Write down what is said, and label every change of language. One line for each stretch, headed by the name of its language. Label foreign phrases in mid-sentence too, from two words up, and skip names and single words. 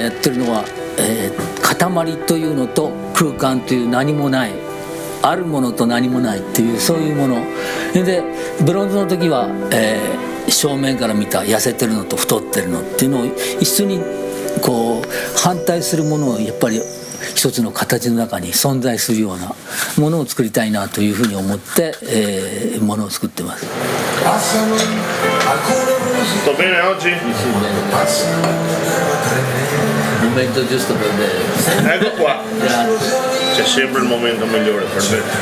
Japanese: やってるのは、塊というのと空間という何もないあるものと何もないっていうそういうもので、ブロンズの時は、正面から見た痩せてるのと太ってるのっていうのを一緒に反対するものをやっぱり一つの形の中に存在するようなものを作りたいなというふうに思って、ものを作ってます。
Italian: Tutto bene oggi? Momento giusto per me. Ecco qua. C'è sempre il momento migliore per me.